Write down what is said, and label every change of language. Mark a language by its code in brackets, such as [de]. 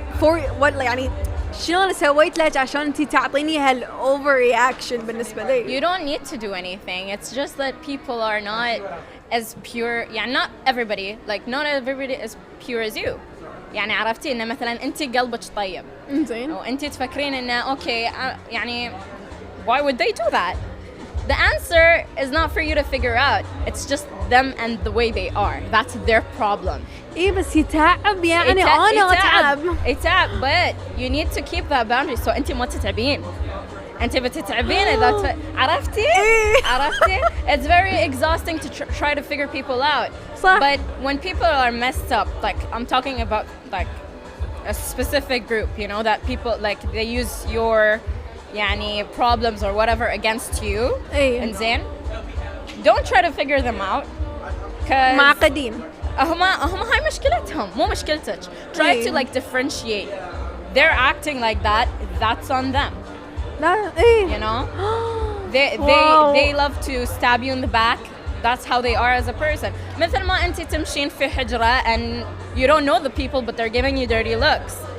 [en] for what [ar] يعني شلون سويت لك عشان انتي تعطيني هال overreaction بالنسبة لي؟ [en] You don't need to do anything. It's just that people are not as pure. يعني not everybody, like not everybody is pure as you. [ar] يعني عرفتي إن مثلا أنت قلبك طيب. زين. وأنت تفكرين إنه [en] okay يعني why would they do that? The answer is not for you to figure out. It's just them and the way they are. That's their problem. [ar] إيه بس يتعب يعني أنا أتعب. [en] يتعب but you need to keep that boundary so [ar] أنت ما تتعبين. أنت بتتعبين إذا عرفتي؟ عرفتي؟ [en] It's very exhausting to try to figure people out. [ar] صح. [en] But when people are messed up, like I'm talking about like a specific group, you know, that people like they use your يعني problems or whatever against you. [ar] إيه. إنزين. [en] Don't try to figure them out. [ar] معقدين. هم هاي مشكلتهم مو مشكلتك. [en] Try to like differentiate. They're acting like that. That's on them. [ar] لا إيه. [en] You know, they love to stab you in the back. That's how they are as a person. [ar] مثل ما أنت تمشين في حجرة [en] and you don't know the people but they're giving you dirty looks.